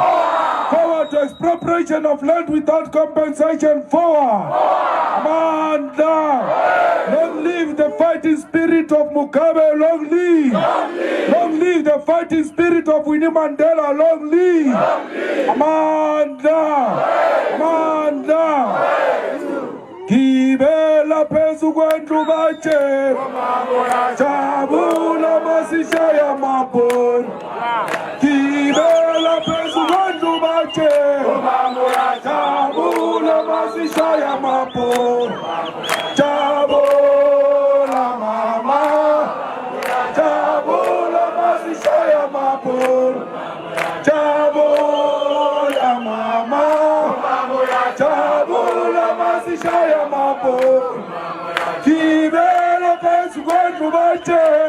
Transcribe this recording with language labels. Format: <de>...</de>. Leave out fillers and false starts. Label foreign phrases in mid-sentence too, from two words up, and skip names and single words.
<en>Forward to expropriation of land without compensation, forward!</en> <zu>Amanda!</zu> <en>Long live the fighting spirit of Mugabe, long live! Long live the fighting spirit of Winnie Mandela, long live!</en> <zu>Amanda! Kibela pezu kwentu bache Chabula masisha ya mapon Kibela pezu kwentu bache Chabula masisha ya mapon Chabula mama Chabula masisha ya mapon Chabula mama Chabula masisha ya mapon Kibela pezu kwentu bache</zu>